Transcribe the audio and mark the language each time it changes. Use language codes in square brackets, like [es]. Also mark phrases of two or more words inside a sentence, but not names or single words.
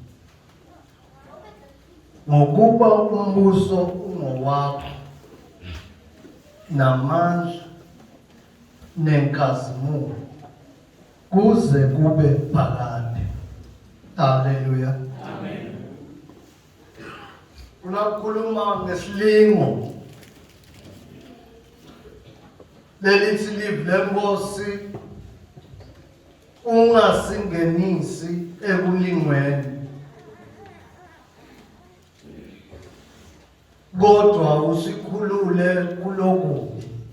[zu] Ngokuba umbuso ungowakho namandla nenkazimulo kuze kube phakade. Haleluya. Amen. [ss] Unakhuluma ngesilingo lelithi live leNkosi ungasingenisi ekulingweni kodwa usikhulule kulokubi.